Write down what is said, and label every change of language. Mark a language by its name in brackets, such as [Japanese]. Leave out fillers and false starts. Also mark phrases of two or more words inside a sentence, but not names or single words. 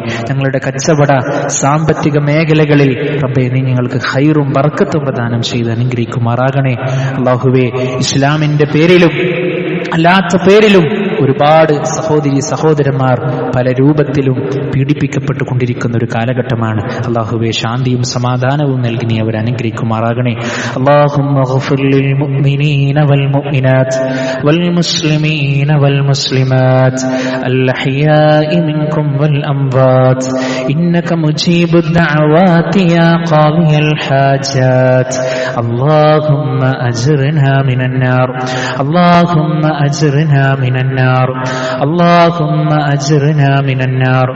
[Malayalam] ഞങ്ങളുടെ കച്ചവട സാമ്പത്തിക മേഖലകളിൽ റബ്ബേ നീ ഞങ്ങൾക്ക് ഖൈറും ബർക്കത്തും പ്രദാനം ചെയ്ത് അനുഗ്രഹിക്കുമാറാകണേ. അല്ലാഹുവേ ഇസ്ലാമിന്റെ പേരിലും അല്ലാത്ത പേരിലും ഒരുപാട് സഹോദരി സഹോദരന്മാർ പല രൂപത്തിലും പീഡിപ്പിക്കപ്പെട്ടുകൊണ്ടിരിക്കുന്ന ഒരു കാലഘട്ടമാണ്. അല്ലാഹുവേ ശാന്തിയും സമാധാനവും നൽകി നീ അവർ അനുഗ്രഹിക്കുമാറാകണേ. [Arabic] اللهم اغفر للمؤمنين والمؤمنات والمسلمين والمسلمات الأحياء منكم والأموات إنك مجيب الدعوات يا قاضي الحاجات. اللهم أجرنا من النار، اللهم أجرنا من النار، اللهم أجرنا من النار.